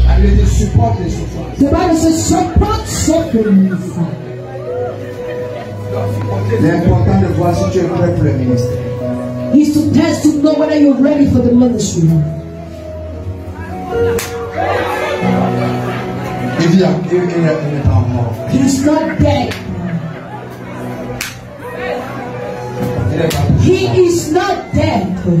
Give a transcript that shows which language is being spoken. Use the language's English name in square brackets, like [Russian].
[English] The Bible says support suffering. [French] L'important de voir si tu es prêt pour le ministère. [English] Is to test to know whether you're ready for the ministry. [French] Il n'est pas mort. [English] He's not dead. He is not dead.